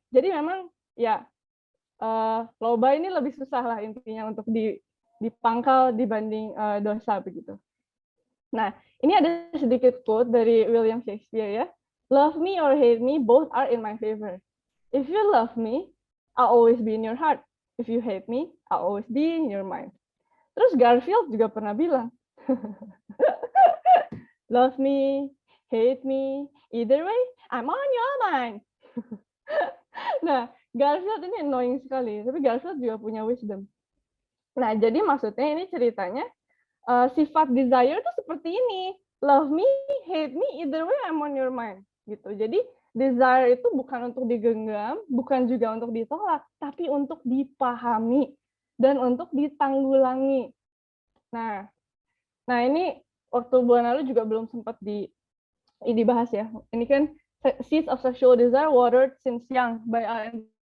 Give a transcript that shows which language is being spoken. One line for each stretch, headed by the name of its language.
Indonesian: Jadi memang ya loba ini lebih susah lah intinya untuk dipangkal dibanding dosa begitu. Nah, ini ada sedikit quote dari William Shakespeare ya.
English: Love me or hate me, both are in my favor. If you love me, I'll always be in your heart. If you hate me, I'll always be in your mind.
Indonesian: Terus Garfield juga pernah bilang,
English: love me, hate me, either way, I'm on your mind.
Indonesian: Nah, Garfield ini annoying sekali, tapi Garfield juga punya wisdom. Nah, jadi maksudnya ini ceritanya, sifat desire itu seperti ini.
English: Love me, hate me, either way I'm on your mind.
Indonesian: Gitu. Jadi desire itu bukan untuk digenggam, bukan juga untuk ditolak, tapi untuk dipahami dan untuk ditanggulangi. Nah ini waktu bulan lalu juga belum sempat dibahas ya. Ini kan Seeds of Sexual Desire Watered Since Young by R.M.